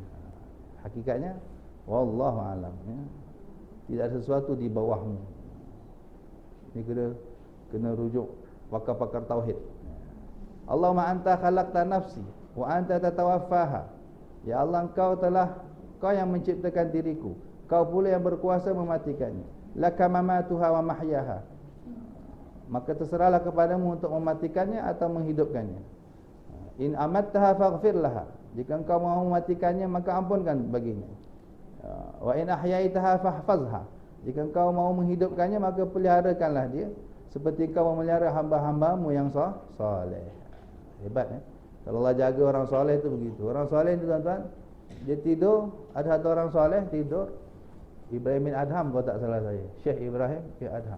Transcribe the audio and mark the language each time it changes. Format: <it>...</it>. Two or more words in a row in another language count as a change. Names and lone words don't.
<ms>Hakikatnya</ms> <ar>والله أعلم,</ar> <ms>ya. Tidak ada sesuatu di bawahmu. Ini kena rujuk pakar-pakar tauhid.</ms> <ar>اللهم أنت خلقت نفسي وأنت تتوفاها.</ar> <ms>Ya Allah, kau yang menciptakan diriku, kau pula yang berkuasa mematikannya.</ms> <ar>لك مماتها ومحياها.</ar> <ms>Maka terserahlah kepadamu untuk mematikannya atau menghidupkannya.</ms> <ar>إن أمتها فاغفر لها.</ar> <ms>Jika engkau mahu mematikannya maka ampunkan baginya.</ms> <ar>وإن أحييتها فاحفظها.</ar> <ms>Jika engkau mahu menghidupkannya maka peliharakanlah dia seperti engkau memelihara hamba-hambamu yang soleh. Hebat Kalau Allah jaga orang soleh itu begitu. Orang soleh itu tuan-tuan, dia tidur, ada satu orang soleh tidur, Ibrahim bin Adham kalau tak salah saya, Syekh Ibrahim bin Adham.</ms>